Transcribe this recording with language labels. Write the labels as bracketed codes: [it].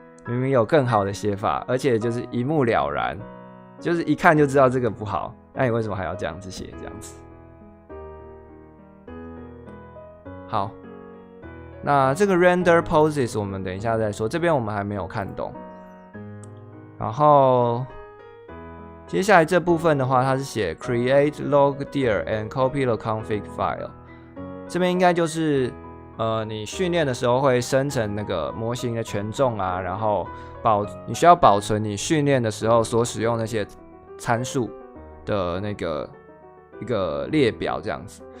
[zh] 明明有更好的写法，而且就是一目了然，就是一看就知道这个不好，那你为什么还要这样子写？这样子。好，那这个 render poses 我们等一下再说，这边我们还没有看懂。然后接下来这部分的话，它是写 [en] create logdir and copy the config file。 [zh] 这边应该就是你训练的时候会生成那个模型的权重啊，然后你需要保存你训练的时候所使用那些参数的那个一个列表这样子。